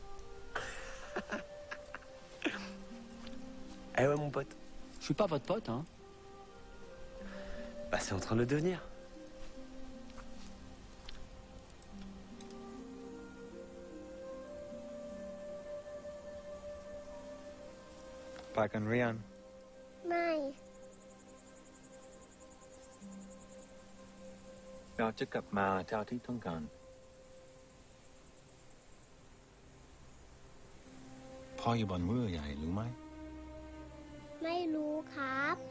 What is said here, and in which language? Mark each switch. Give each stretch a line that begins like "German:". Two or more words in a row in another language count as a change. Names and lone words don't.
French: Eh ouais, mon pote. Je suis pas votre pote, hein. Bah, c'est en train de le devenir.
English: Back on Rian.
Thai: ไม่ เราจะกลับมาเท่าที่ต้องการพ่ออยู่บนเรือใหญ่รู้ไหม ไม่รู้ครับ